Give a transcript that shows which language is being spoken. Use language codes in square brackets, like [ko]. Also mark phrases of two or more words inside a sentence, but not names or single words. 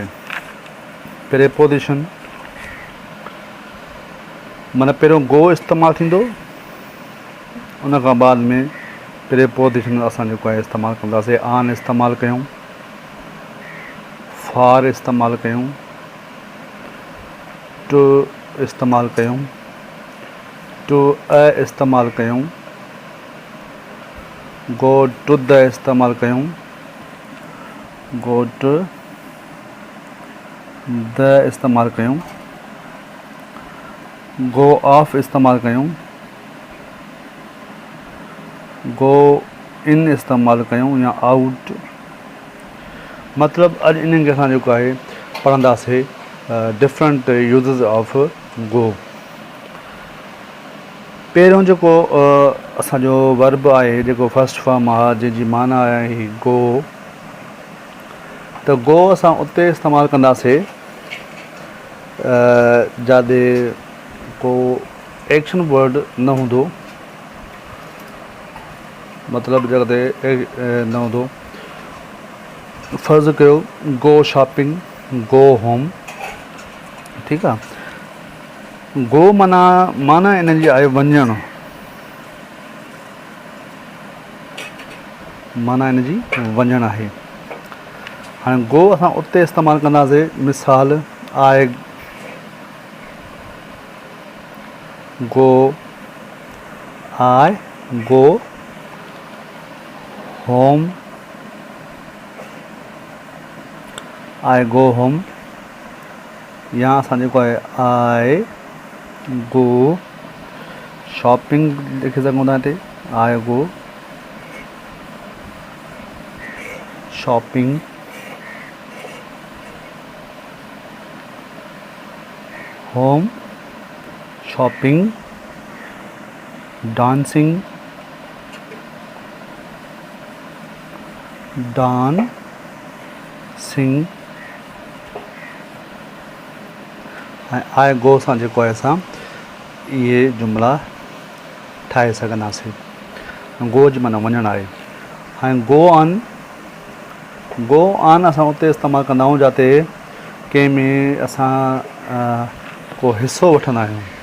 [sd] प्रीपोजिशन माना पहिरियों गो इस्तेमालु थींदो, उन खां बाद में प्रीपोजिशन असां जेको आहे इस्तेमालु कंदासीं। आन इस्तेमालु कयूं, फार इस्तेमालु कयूं, टू इस्तेमालु कयूं, टू इस्तेमालु कयूं, [en] go to the [sd] इस्तेमालु कयूं, [en] go to the [sd] इस्तेमालु कयूं, [en] go off [sd] इस्तेमालु कयूं, [en] go in [sd] इस्तेमालु कयूं या आउट। मतिलबु अॼु इन्हनि खे असां जेको आहे पढ़ंदासीं [en] different uses of go. [sd] पहिरियों जेको असांजो वर्ब आहे, जेको [en] first form [sd] आहे, जंहिंजी माना आहे गो, त गो असां उते इस्तेमालु कंदासीं जिते को [en] action word [sd] न हूंदो, मतिलबु जिते न हूंदो। फ़र्ज़ु कयो [en] go shopping, go home, [sd] ठीकु आहे। गो माना इन जी आहे वञणु, माना इन जी वञणु आहे। हाणे गो असां उते इस्तेमालु कंदासीं, मिसाल [en] I go home, I go home, [sd] या असां जेको आहे [en] I go shopping [sd] लिखी सघूं था हिते, [en] I go shopping, home shopping, dancing [sd] ऐं [en] I go [sd] सां जेको आहे असां इहे जुमिला ठाहे सघंदासीं। गो जी माना वञणु आहे। हाणे [en] go on [sd] असां उते इस्तेमालु कंदा आहियूं जिते कंहिं में असां को हिसो वठंदा आहियूं।